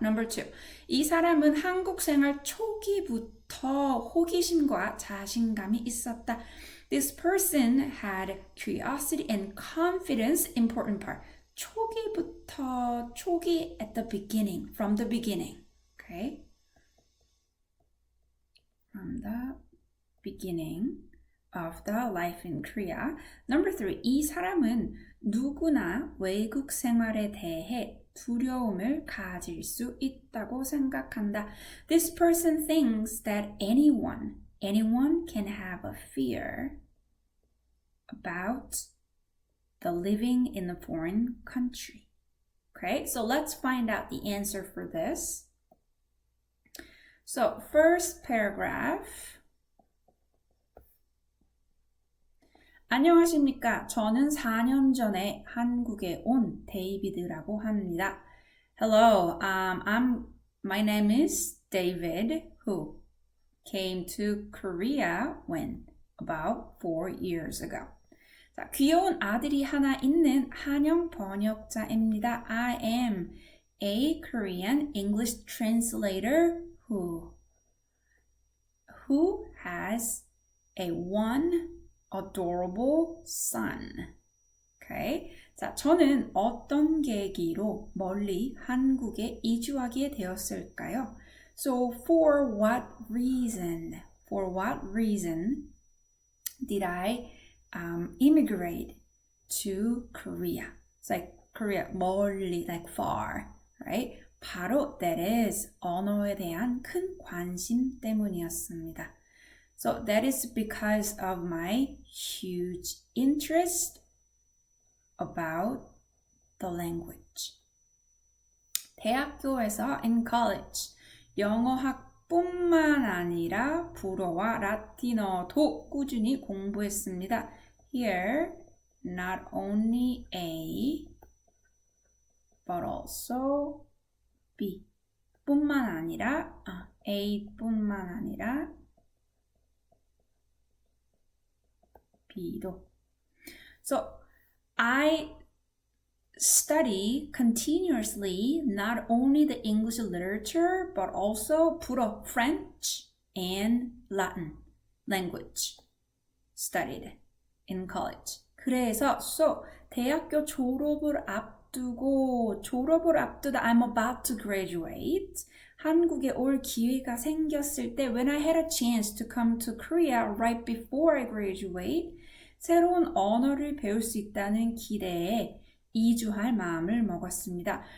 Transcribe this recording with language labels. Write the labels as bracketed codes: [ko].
[ko] Number 2, 이 사람은 한국 생활 초기부터 호기심과 자신감이 있었다. [en] This person had curiosity and confidence. Important part. [ko] 초기부터, 초기 [en] at the beginning, from the beginning. Okay? From the beginning of the life in Korea. [ko] Number 3, 이 사람은 누구나 외국 생활에 대해 두려움을 가질 수 있다고 생각한다. [en] This person thinks that anyone can have a fear about the living in a foreign country. Okay, so let's find out the answer for this. So first paragraph. [ko] 안녕하십니까. 저는 4년 전에 한국에 온 데이비드라고 합니다. [en] Hello, my name is David, who came to Korea when? About 4 years ago. [ko] 자, 귀여운 아들이 하나 있는 한영 번역자입니다. [en] I am a Korean English translator who has a one adorable son. Okay. [ko] 자, 저는 어떤 계기로 멀리 한국에 이주하게 되었을까요? [en] So for what reason did I immigrate to Korea? It's like Korea, 멀리, like far, right? [ko] 바로 [en] that is [ko] 언어에 대한 큰 관심 때문이었습니다. [en] So that is because of my huge interest about the language. [ko] 대학교에서 [en] in college [ko] 영어학뿐만 아니라 불어와 라틴어도 꾸준히 공부했습니다. [en] Here, not only A, but also B. [ko] 뿐만 아니라 A뿐만 아니라 B도. [en] So, I study continuously not only the English literature but also 불어, French and Latin language studied in college. [ko] 그래서 대학교 졸업을 앞두고 [en] I'm about to graduate. [ko] 한국에 올 기회가 생겼을 때 [en] when I had a chance to come to Korea right before I graduate [ko] 새로운 언어를 배울 수 있다는 기대에 이주할 마음을 먹었습니다.